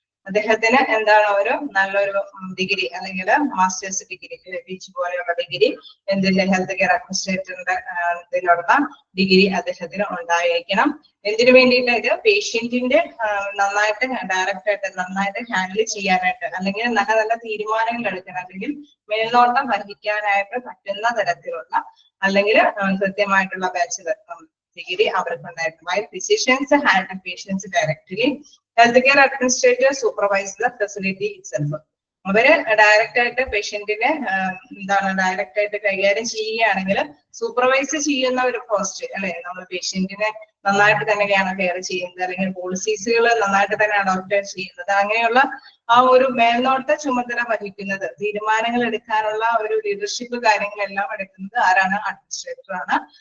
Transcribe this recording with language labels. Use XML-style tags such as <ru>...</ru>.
<ml>അദ്ദേഹത്തിന് എന്താണ് ഒരു നല്ലൊരു ഡിഗ്രി അല്ലെങ്കിൽ മാസ്റ്റേഴ്സ് ഡിഗ്രി, PG പോലെയുള്ള ഡിഗ്രി എന്തിന്റെ ഹെൽത്ത് കെയർ അഡ്മിനിസ്ട്രേറ്ററിന്റെ ഇതിലുള്ള ഡിഗ്രി അദ്ദേഹത്തിന് ഉണ്ടായിരിക്കണം. എന്തിനു വേണ്ടിയിട്ട്? ഇത് പേഷ്യന്റിന്റെ നന്നായിട്ട് ഡയറക്റ്റ് ആയിട്ട് നന്നായിട്ട് ഹാൻഡിൽ ചെയ്യാനായിട്ട് അല്ലെങ്കിൽ നല്ല തീരുമാനങ്ങൾ എടുക്കാൻ അല്ലെങ്കിൽ മേൽനോട്ടം വഹിക്കാനായിട്ട് പറ്റുന്ന തരത്തിലുള്ള അല്ലെങ്കിൽ കൃത്യമായിട്ടുള്ള ബാച്ചിലർ ഡിഗ്രി അവർക്ക് ഉണ്ടായിരുന്നു.</ml> <en>While physicians handle patients directly, healthcare administrators supervise the facility itself.</en> <ml>അവര് ഡയറക്റ്റ് ആയിട്ട് പേഷ്യന്റിനെ ഡയറക്റ്റ് ആയിട്ട് കൈകാര്യം ചെയ്യുകയാണെങ്കിൽ സൂപ്പർവൈസ് ചെയ്യുന്ന ഒരു പോസ്റ്റ് അല്ലെ, നമ്മൾ പേഷ്യന്റിനെ നന്നായിട്ട് തന്നെയാണ് കെയർ ചെയ്യുന്നത് അല്ലെങ്കിൽ പോളിസീസുകൾ നന്നായിട്ട് തന്നെ അഡോപ്റ്റ് ചെയ്യുന്നത്. അങ്ങനെയുള്ള ആ ഒരു മേൽനോട്ട ചുമതല വഹിക്കുന്നത്, തീരുമാനങ്ങൾ എടുക്കാനുള്ള ഒരു ലീഡർഷിപ്പ് കാര്യങ്ങളെല്ലാം എടുക്കുന്നത് ആരാണ്? അഡ്മിനിസ്ട്രേറ്റർ ആണ്.</ml>